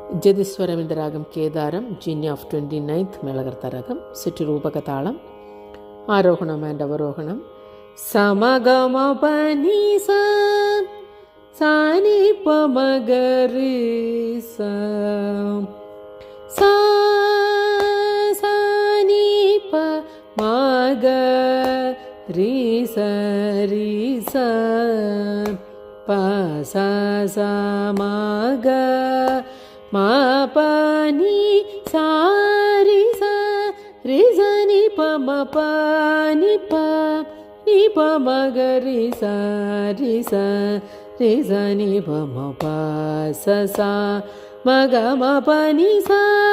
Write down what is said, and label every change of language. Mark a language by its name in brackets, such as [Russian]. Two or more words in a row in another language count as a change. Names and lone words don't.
[English] ജതിസ്വരം in the ragam Kedaram, Jinya of 29th Melagartha ragam, Sitirupakatalam, Arohanam and Avarohanam, Samagama Panisa, Sani Pamagarisa, Sani Pamagarisa, Risa, Pasa Samaga. Ma pa ni sa ri sa ni pa ma pa ni pa ma ga ri sa ni pa ma pa sa ma ga ma pa ni sa